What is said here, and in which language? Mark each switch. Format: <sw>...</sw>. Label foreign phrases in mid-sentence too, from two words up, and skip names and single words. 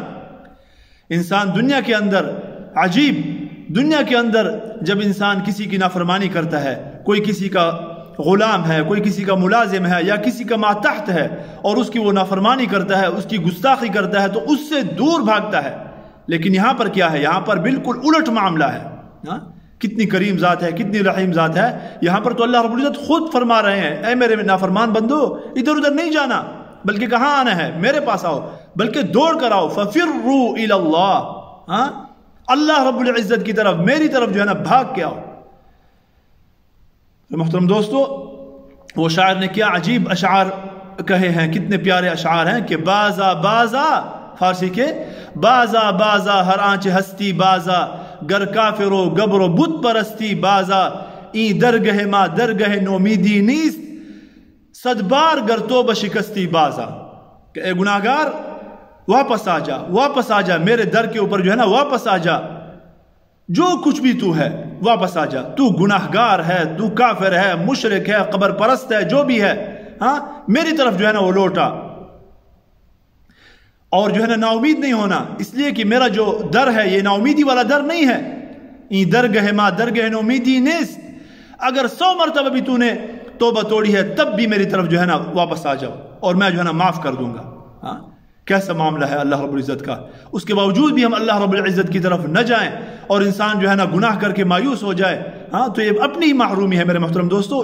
<ur>انسان دنیا کے اندر عجیب، دنیا کے اندر جب انسان کسی کی نافرمانی کرتا ہے، کوئی کسی کا غلام ہے، کوئی کسی کا ملازم ہے یا کسی کا ماتحت ہے، اور اس کی وہ نافرمانی کرتا ہے، اس کی گستاخی کرتا ہے، تو اس سے دور بھاگتا ہے۔ لیکن یہاں پر کیا ہے؟ یہاں پر بالکل الٹ معاملہ ہے۔ کتنی کریم ذات ہے، کتنی رحیم ذات ہے۔ یہاں پر تو اللہ رب العزت خود فرما رہے ہیں، اے میرے نافرمان بندو، ادھر ادھر نہیں جانا، بلکہ کہاں آنا ہے؟ میرے پاس آؤ، بلکہ دوڑ کر آؤ،</ur> <ar>فَفِرُّوا إِلَى اللَّهِ،</ar> <ur>اللہ رب العزت کی طرف، میری طرف جو ہے نا بھاگ کے آؤ۔ محترم دوستو، وہ شاعر نے کیا عجیب اشعار کہے ہیں، کتنے پیارے اشعار ہیں کہ</ur> <fa>بازا بازا،</fa> <ur>فارسی کے</ur> <fa>بازا بازا ہر آنچ ہستی بازا، گر کافر و گبر و بت پرستی بازا، این درگہ ما درگہ نومیدی نیست، صد بار گر توبہ شکستی بازا،</fa> <ur>کہ اے گناہگار واپس آ جا، واپس آ جا میرے در کے اوپر جو ہے نا، واپس آ جا، جو کچھ بھی تو ہے واپس آ جا، تو گناہگار ہے، تو کافر ہے، مشرک ہے، قبر پرست ہے، جو بھی ہے، میری طرف جو ہے نا وہ لوٹا، اور جو ہے نا نا امید نہیں ہونا، اس لیے کہ میرا جو در ہے یہ نا امیدی والا در نہیں ہے۔</ur> <fa>این درگہ ما درگہ نا امیدی نیست،</fa> <ur>اگر 100 مرتبہ بھی تو نے توبہ توڑی ہے تب بھی میری طرف جو ہے نا واپس آ جاؤ، اور میں جو ہے نا معاف کر دوں گا۔ کیسا معاملہ ہے اللہ رب العزت کا! اس کے باوجود بھی ہم اللہ رب العزت کی طرف نہ جائیں اور انسان جو ہے نا گناہ کر کے مایوس ہو جائے، تو یہ اپنی ہی محرومی ہے میرے محترم دوستو۔</ur>